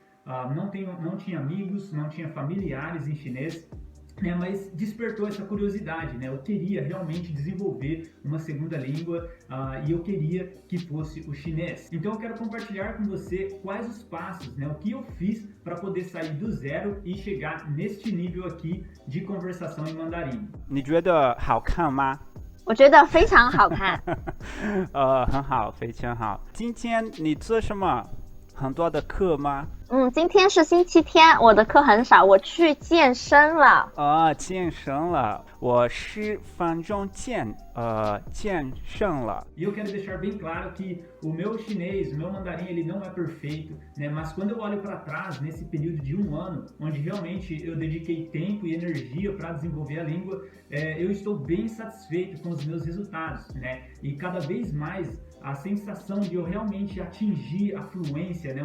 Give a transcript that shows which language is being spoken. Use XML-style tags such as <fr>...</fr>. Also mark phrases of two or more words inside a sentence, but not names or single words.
<pt>Não tinha amigos, não tinha familiares em chinês, né, mas despertou essa curiosidade, né? Eu queria realmente desenvolver uma segunda língua e eu queria que fosse o chinês. Então eu quero compartilhar com você quais os passos, né? O que eu fiz para poder sair do zero e chegar neste nível aqui de conversação em mandarim.</pt> <zh>你觉得好看吗？我觉得非常好看。很好，非常好。今天你做什么？很多的课吗？今天是星期天，我的课很少，我去健身了。健身了。我10分钟健身了。</zh> <pt>E eu quero deixar bem claro que o meu chinês, o meu mandarim, ele não é perfeito, né? Mas quando eu olho para trás, nesse período de um ano, onde realmente eu dediquei tempo e energia para desenvolver a língua, eu estou bem satisfeito com os meus resultados, né? E cada vez mais a sensação de eu realmente atingir a fluência, né?</pt>